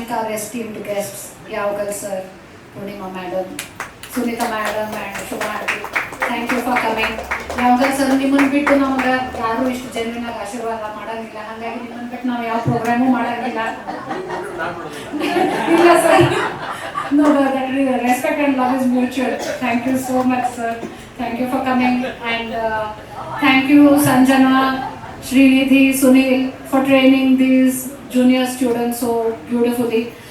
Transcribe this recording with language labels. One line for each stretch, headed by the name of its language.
English: esteemed guests, Yaugal sir, Purnima madam, Sunita madam and Shubha aunty. Thank you for coming.
Kannada: Yaugal sir, ನಿಮ್ಮನ್ನು ಬಿಟ್ಟು ನಮಗೆ ಯಾರು ಇಷ್ಟು ಜನ್ಮನಾಗ ಆಶೀರ್ವಾದ ಮಾಡಂಗಿಲ್ಲ, ಹಾಗಾಗಿ ನಿಮ್ಮನ್ನು ಬಿಟ್ಟು ನಾವು ಯಾವ ಪ್ರೋಗ್ರಾಮು ಮಾಡಂಗಿಲ್ಲ. ಇಲ್ಲ sir,
English: no, that respect and love is mutual. Thank you so much sir. Thank you for coming and thank you Sanjana, Srinidhi, Sunil for training these junior students so beautifully.